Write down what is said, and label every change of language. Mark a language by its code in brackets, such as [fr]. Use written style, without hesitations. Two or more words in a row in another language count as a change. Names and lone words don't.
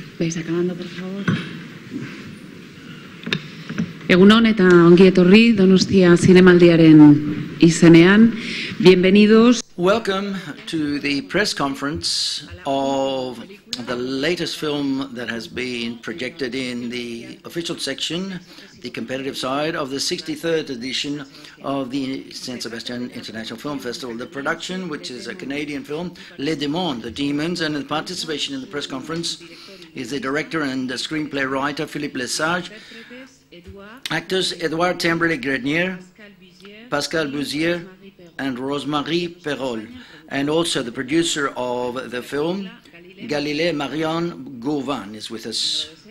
[es] Vais acabando, por favor. [eu] Egun on eta ongi etorri Donostia Zinemaldiaren izenean. [es] Bienvenidos. [en] Welcome to the press conference of the latest film that has been projected in the official section, the competitive side of the 63rd edition of the Saint Sebastian International Film Festival. The production, which is a Canadian film, Les Démons, The Demons, and the participation in the press conference is the director and the screenplay writer Philippe Lesage, actors Edouard Tembrel-Grenier, Pascal Bouzier, and Rosemary Perrol, and also the producer of the film, Galilée Marion Gauvin, is with us.